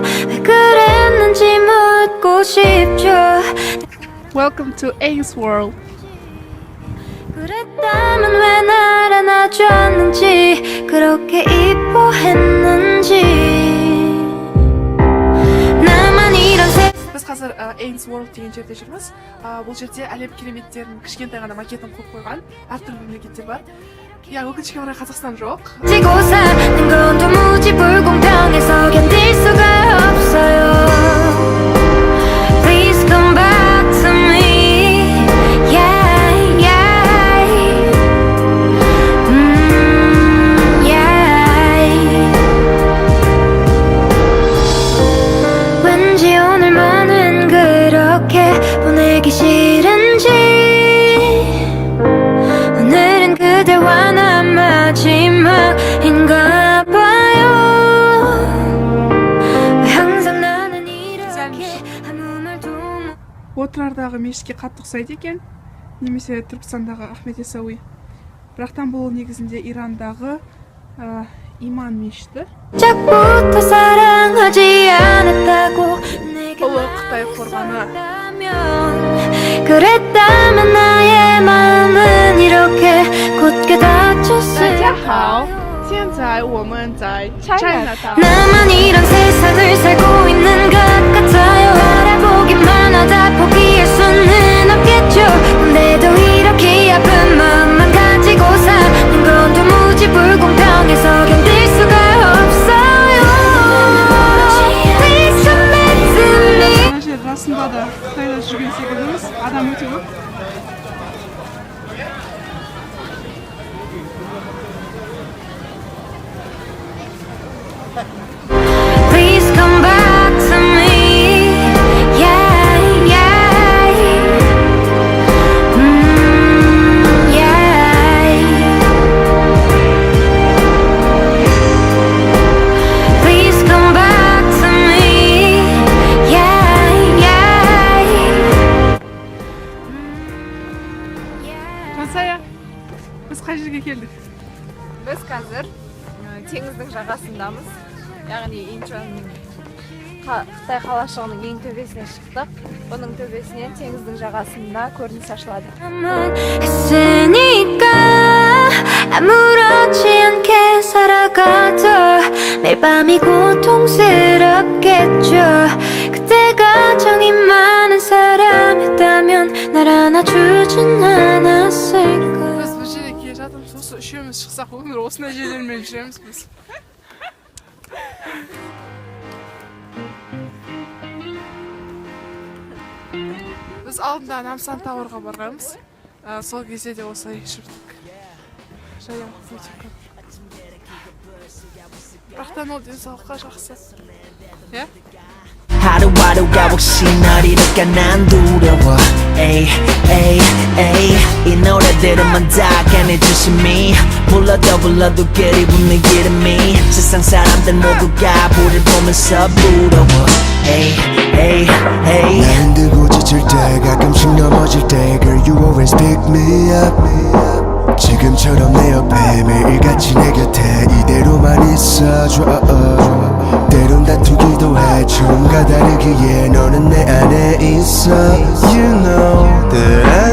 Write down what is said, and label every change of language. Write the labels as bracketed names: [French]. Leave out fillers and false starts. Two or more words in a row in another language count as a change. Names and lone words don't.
[Korean] 왜 그랬는지 묻고 싶죠. [English] Welcome to A's World. [Korean] 그랬다면 왜 날 안아줬는지 그렇게 이뻐했는지 나만 이런 세 [Uzbek] Biz hozir A's World degan joyda yuribmiz. Bu yerda Alep kilometrning kichkintoy g'ana maketini qo'yib qo'ygan. Har turli mamlakatda bor. [Korean] 야, [Kazakh] өкінішке орай Қазақстан жоқ. [Korean] 지고 사는 건 도무지 불공평해서 견딜 수가 없어요. [English] Please come back to me. Yeah, yeah. Yeah. [Korean] 왠지 오늘만은 그렇게 보내기 싫은지 오늘은 그대와 난 마지막인가 봐요. 왜 항상 나는 이렇게 아무 말도 [Kazakh] Отырардағы мешітке қатты ұқсайды екен. Немесе Түркістандағы Ахмет Яссауи. Бірақтан бұл негізінде Ирандағы иман мешіті. [Korean] 시작부터 사랑하지 않았다고 내게 [Kazakh] ұлы Қытай қорғаны. [Korean] 말했다면 그랬다면 나의 마음은 이렇게 굳게 닫혔을까요? [Chinese] 现在我们在 Chinatown. [Korean] 나만 이런 세상을 살고 있는 것 같아요. 알아보기만 하다 포기할 수는 없겠죠. 근데도 이렇게 아픈 마음만 가지고 사는 건 도무지 불공평해서 견딜 수가 없어요. [English] Please come back to me. [Kazakh] Мына жер расында да Қытайда жүрген секілдіміз. Адам өте көп. [English] Please come back to me. Yeah, yeah. Yeah. Please come back to me. Yeah, yeah. [Kazakh] Жансая, біз қай жерге келдік? Біз қазір теңіздің жағасындамыз. Яғни Инчонның Қытай қалашығының ең төбесіне шықтық. Бұның төбесінен теңіздің жағасында көрініс ашылады. [Korean] 했으니까 아무렇지 않게 살아가도 매일 밤이 고통스럽겠죠. 그때가 정이 많은 사람이었다면 날 안아주진 않았을까. [Kazakh] Біз бұл жерге келе жатырмыз. Осы үшеуміз шықсақ өмір осындай жерлермен жүреміз біз. Біз алдында Намсан Тауэрға барғанбыз. Сол кезде де осылай жүрдік. Жаяу өте көп. Бірақтан ол денсаулыққа жақсы. Иә? [Korean] 하루하루가 혹시 널 잃을까 난 두려워 에이 에이 에이 이 노래들은만 다 깨내주심이 불러도 그리 웃는 이름이 세상 사람들 모두가 우릴 보면서 부러워 에이 에이 에이 나 힘들고 지칠 때 가끔씩 넘어질 때 [English] Girl you always pick me up [Korean] 지금처럼 내 옆에 매일같이 내 곁에 이대로만 있어줘 때론 다투기도 해 처음과 다르기에 너는 내 안에 있어 [English] You know that